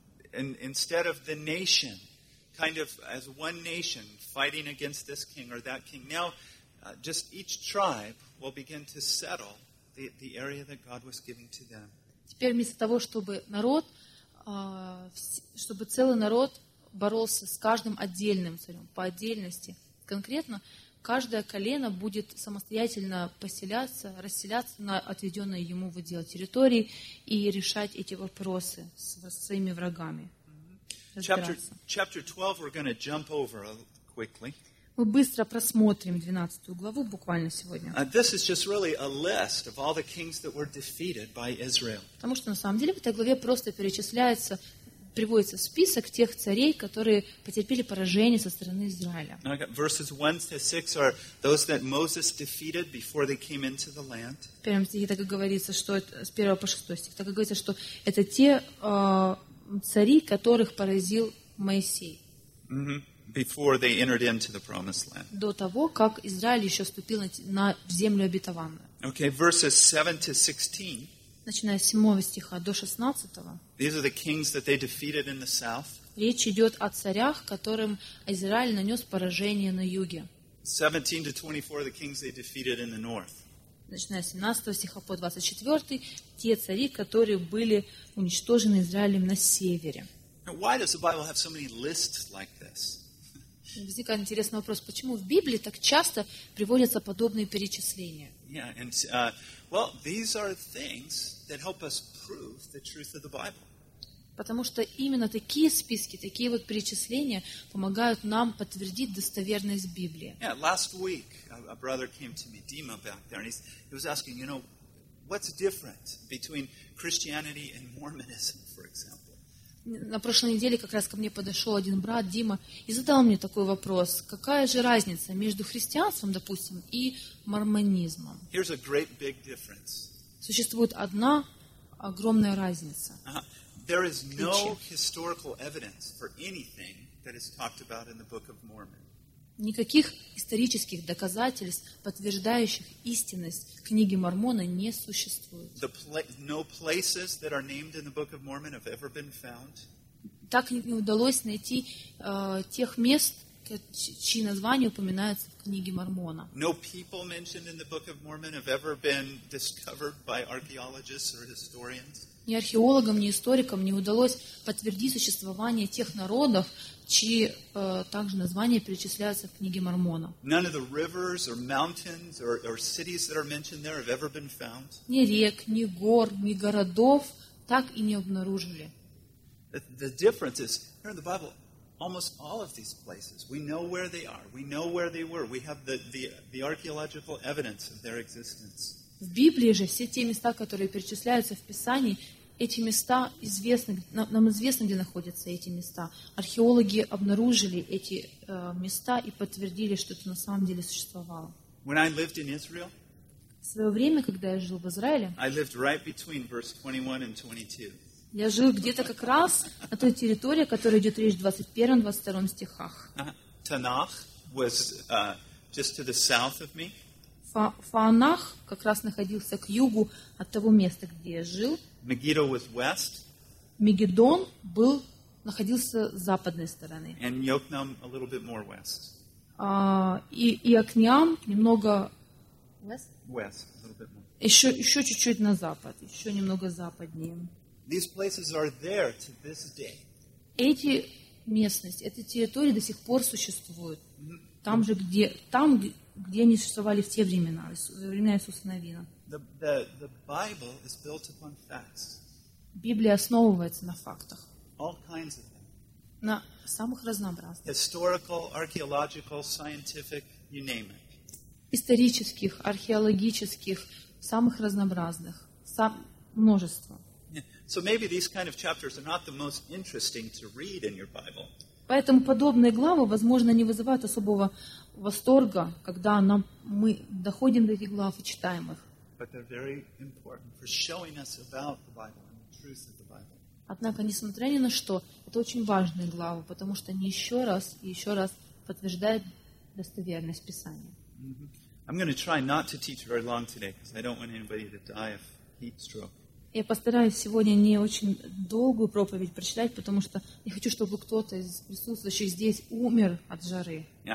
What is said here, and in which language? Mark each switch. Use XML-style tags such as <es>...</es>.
<en>And instead of the nation, kind of as one nation fighting against this king or that king, now just each tribe will begin to settle the area that God was giving to them.</en> <ru>Теперь вместо того, чтобы целый народ боролся с каждым отдельным царем по отдельности, конкретно каждое колено будет самостоятельно поселяться, расселяться на отведенные ему в удел территории и решать эти вопросы с своими врагами.</ru> <en>Chapter 12, we're going to jump over quickly.</en> <ru>Мы быстро просмотрим 12 главу буквально сегодня.</ru> <en>This is just really a list of all the kings that were defeated by Israel.</en> <ru>Потому что на самом деле в этой главе просто перечисляется, приводится список тех царей, которые потерпели поражение со стороны Израиля.</ru> <en>Verses 1-6 are those that Moses defeated before they came into the land.</en> <ru>В первом стихе так и говорится, что с 1 по 6 стих так и говорится, что это те цари, которых поразил Моисей.</ru> <en>Before they entered into the promised land.</en> <ru>До того, как Израиль еще вступил на землю обетованную.</ru> <en>Okay, verses 7-16.</en> <ru>Начиная с 7 стиха до 16.</ru> <en>These are the kings that they defeated in the south.</en> <ru>Речь идет о царях, которым Израиль нанес поражение на юге.</ru> <en>17-24 the kings they defeated in the north.</en> <ru>Начиная с 17 стиха по 24, те цари, которые были уничтожены Израилем на севере.</ru> <en>Now, why does the Bible have so many lists like this?</en> <ru>Возникает интересный вопрос, почему в Библии так часто приводятся подобные перечисления?</ru> <en>Yeah, and well, these are things that help us prove the truth of the Bible.</en> <ru>Потому что именно такие списки, такие вот перечисления помогают нам подтвердить достоверность Библии.</ru> <en>Yeah, last week a brother came to me, Dima, back there, and he was asking, you know, what's different between Christianity and Mormonism, for example?</en> <ru>На прошлой неделе как раз ко мне подошел один брат, Дима, и задал мне такой вопрос. Какая же разница между христианством, допустим, и мормонизмом?</ru> <en>Here's a great big difference.</en> <ru>Существует одна огромная разница.</ru> <en>There is no historical evidence for anything that is talked about in the Book of Mormon.</en> <ru>Никаких исторических доказательств, подтверждающих истинность книги Мормона, не существует.</ru> <en>No places that are named in the Book of Mormon have ever been found.</en> <ru>Так не удалось найти тех мест, чьи названия упоминаются в книге Мормона.</ru> <en>No people mentioned in the Book of Mormon have ever been discovered by archaeologists or historians.</en> <ru>Ни археологам, ни историкам не удалось подтвердить существование тех народов, чьи также названия перечисляются в книге Мормона.</ru> <en>None of the rivers or mountains or cities that are mentioned there have ever been found.</en> <ru>Ни рек, ни гор, ни городов так и не обнаружили.</ru> <en>The difference is, here in the Bible, almost all of these places. We know where they are. We know where they were. We have the archaeological evidence of their existence.</en> <ru>В Библии же все те места, которые перечисляются в Писании, эти места известны, нам известно, где находятся эти места. Археологи обнаружили эти места и подтвердили, что это на самом деле существовало.</ru> <en>When I lived in Israel,</en> <ru>в свое время, когда я жил в Израиле,</ru> <en>I lived right between verse 21 and 22.</en> <ru>Я жил где-то как раз на той территории, о которой идет речь в 21-22 стихах.</ru> <en>Танах was just to the south of me.</en> <ru>Фаанах как раз находился к югу от того места, где я жил.</ru> <en>Мегидо was west.</en> <ru>Мегидон был, находился с западной стороны.</ru> <en>And Йокнам a little bit more west.</en> <ru>И Окниам немного</ru> <en>west? West, a little bit more.</en> <ru>Еще чуть-чуть на запад, еще немного западнее.</ru> <en>These places are there to this day.</en> <ru>Эти местности, эти территории до сих пор существуют. Там же, где, они существовали в те времена, во времена Иисуса Навина.</ru> <en>The Bible is built upon facts.</en> <ru>Библия основывается на фактах.</ru> <en>All kinds of them.</en> <ru>На самых разнообразных.</ru> <en>Historical, archaeological, scientific, you name it.</en> <ru>Исторических, археологических, самых разнообразных. Множество.</ru> <en>So maybe these kind of chapters are not the most interesting to read in your Bible.</en> <ru>Поэтому подобные главы, возможно, не вызывают особого восторга, когда мы доходим до этих глав и читаем их.</ru> <en>But they're very important for showing us about the Bible and the truth of the Bible.</en> <ru>Однако, несмотря ни на что, это очень важные главы, потому что они еще раз и еще раз подтверждают достоверность Писания.</ru> <en>I'm going to try not to teach very long today because I don't want anybody to die of heat stroke.</en> <ru>Я постараюсь сегодня не очень долгую проповедь прочитать, потому что я хочу, чтобы кто-то из присутствующих здесь умер от жары.</ru>